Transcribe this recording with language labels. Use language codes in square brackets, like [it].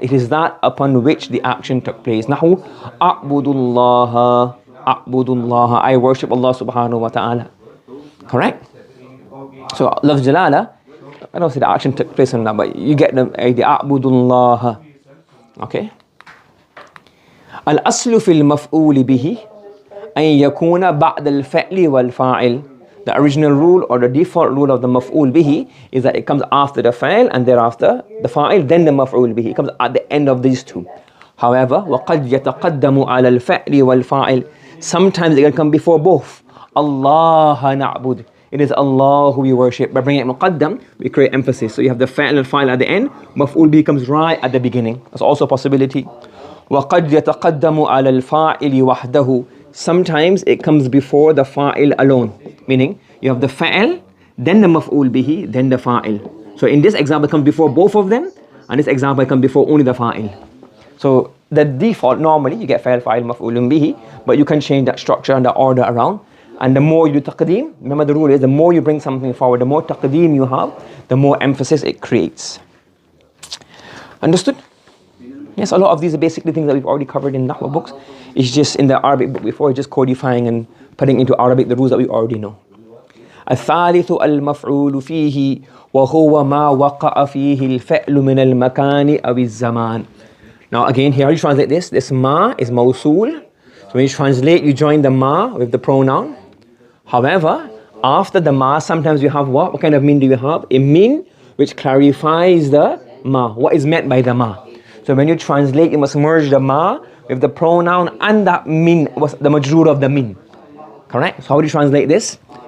[en] It is that upon which the action took place. [ar] نحو أعبد الله أعبد الله. [en] I worship Allah subhanahu wa ta'ala. Correct? So, lafz jalala, I don't say the action took place on that, but you get the [ar] أعبد الله. [en] Okay? [ar] الأصل في المفعول به أن يكون بعد الفعل والفاعل. [en] The original rule or the default rule of the maf'ul bihi is that it comes after the fa'il and thereafter the fa'il, then the maf'ul bihi. It comes at the end of these two. However, [ar] وَقَدْ يَتَقَدَّمُ عَلَى الْفَعْلِ وَالْفَاعِل. [en] Sometimes it can come before both. [ar] Allah na'bud. [en] It is Allah who we worship. By bringing it muqaddam, we create emphasis. So you have the fa'il and fa'il at the end. Maf'ul bihi comes right at the beginning. That's also a possibility. [ar] وَقَدْ يَتَقَدَّمُ عَلى الْفَاعِلِ وَحْدَهُ. [en] Sometimes it comes before the fa'il alone. Meaning, you have the fa'il, then the maf'ul bihi, then the fa'il. So in this example, it comes before both of them, and this example, it comes before only the fa'il. So the default, normally, you get fa'il, fa'il, maf'ulun bihi, but you can change that structure and the order around. And the more you do taqdeem, remember the rule is, the more you bring something forward, the more taqdeem you have, the more emphasis it creates. Understood? Yes, a lot of these are basically things that we've already covered in Nahw books. It's just in the Arabic book before, just codifying and putting into Arabic the rules that we already know. [ar] الثالث المفعول فيه وهو ما وقع فيه الفعل من المكان أو الزمان. [en] Now again, here you translate this. This ma is mawsul. So when you translate, you join the ma with the pronoun. However, after the ma, sometimes you have what? What kind of min do you have? A min which clarifies the ma. What is meant by the ma? So when you translate, you must merge the ma with the pronoun and that min was the majroor of the min. Correct? So how do you translate this?